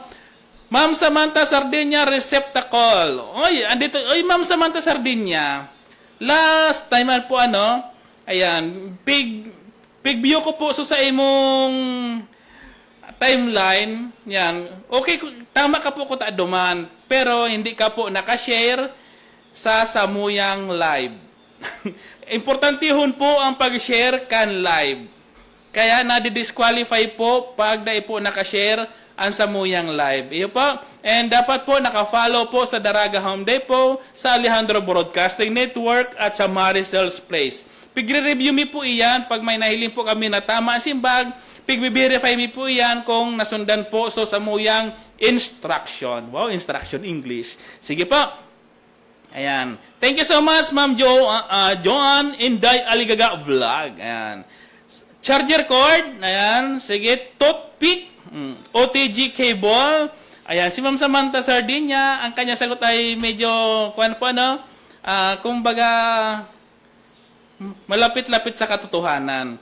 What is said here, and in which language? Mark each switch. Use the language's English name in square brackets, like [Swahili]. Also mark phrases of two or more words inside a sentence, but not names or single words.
[Filipino] Ma'am Samantha Sardinia receptacle. Oy, andito. [Bikol] Oy, Ma'am Samantha Sardinia. [English] Last time [Bikol] po ayan, big view ko po sa imong timeline, yan. Okay, tama ka po ko duman, pero hindi ka po nakashare sa Samuyang Live. Importantihon po ang pag-share kan live. Kaya nadi-disqualify po pag dai po nakashare ang Samuyang Live. Iyo po. And dapat po nakafollow po sa Daraga Home Depot, sa Alejandro Broadcasting Network at sa Maricel's Place. Pigre-review mi po iyan pag may nahiling po kami na tama ang simbag. Pig-verify mi po yan kung nasundan po so sa muyang instruction. [English] Wow, instruction English. [Bikol] Sige po. Ayan. [English] Thank you so much, Ma'am Joan Inday Aligaga Vlog. Ayan. Charger cord. Ayan. Sige. Toothpick. OTG cable. Ayan. [Filipino] Si Ma'am Samantha Sardinia, ang kanya sagot ay medyo, kumbaga, malapit-lapit sa katotohanan.